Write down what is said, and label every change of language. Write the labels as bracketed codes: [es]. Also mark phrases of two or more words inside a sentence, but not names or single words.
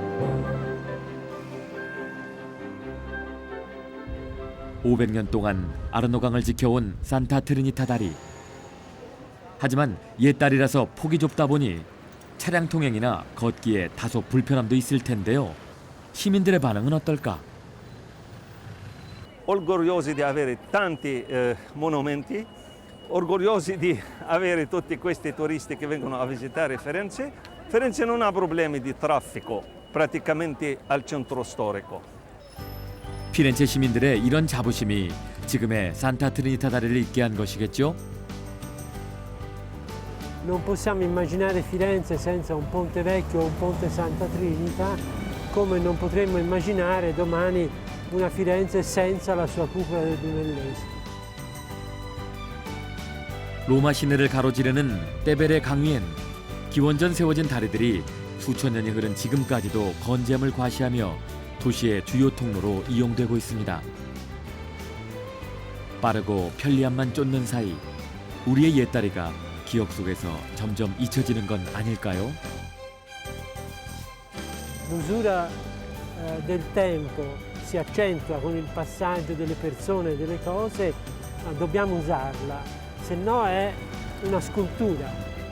[ko] (500년) 동안 아르노강을 지켜온 산타 트리니타 다리. 하지만 옛 다리라서 폭이 좁다 보니 차량 통행이나 걷기에 다소 불편함도 있을 텐데요. 시민들의 반응은 어떨까? [it] Orgogliosi di avere tanti monumenti, orgogliosi di avere tutti questi turisti che vengono a visitare Firenze. Firenze non ha problemi di traffico praticamente al centro storico. [ko] 피렌체 시민들의 이런 자부심이 지금의 산타 트리니타 다리를 있게 한 것이겠죠? [it] Non possiamo immaginare Firenze senza un ponte vecchio o un ponte Santa Trinita, come non potremmo immaginare domani una Firenze senza la sua cupola del Brunelleschi. [ko] 로마 시내를 가로지르는 떼베레 강 위엔 기원전 세워진 다리들이 수천 년이 흐른 지금까지도 건재함을 과시하며 도시의 주요 통로로 이용되고 있습니다. 빠르고 편리함만 쫓는 사이 우리의 옛다리가 기억 속에서 점점 잊혀지는 건 아닐까요? [it] L'usura del tempo si accentua con il passaggio delle persone e delle cose, ma dobbiamo usarla, se no è una scultura.